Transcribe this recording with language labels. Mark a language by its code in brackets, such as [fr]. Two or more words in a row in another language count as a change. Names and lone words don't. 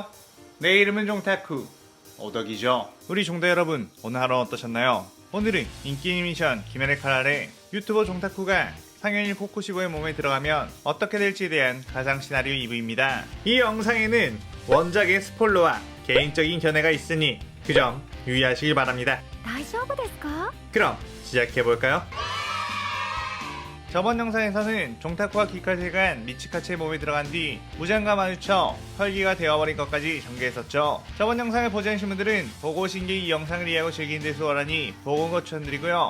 [ko] 내 이름은 종타쿠 오덕이죠. 우리 종다 여러분, 오늘 하루 어떠셨나요? 오늘은 인기 애니메이션 귀멸의 칼 아래 유튜버 종타쿠가 상현일 코쿠시보의 몸에 들어가면 어떻게 될지에 대한 가상 시나리오 2부입니다. 이 영상에는 원작의 스포일러와 개인적인 견해가 있으니 그 점 유의하시길 바랍니다. [ja] 大丈夫ですか? [ko] 그럼 시작해볼까요? 저번 영상에서는 종타쿠와 기카세가 미치카츠의 몸에 들어간 뒤 무장과 마주쳐 혈기가 되어버린 것까지 전개했었죠. 저번 영상을 보지 않으신 분들은 보고 오신 게 이 영상을 이해하고 즐기는 데 수월하니 보고 온 것 추천드리고요.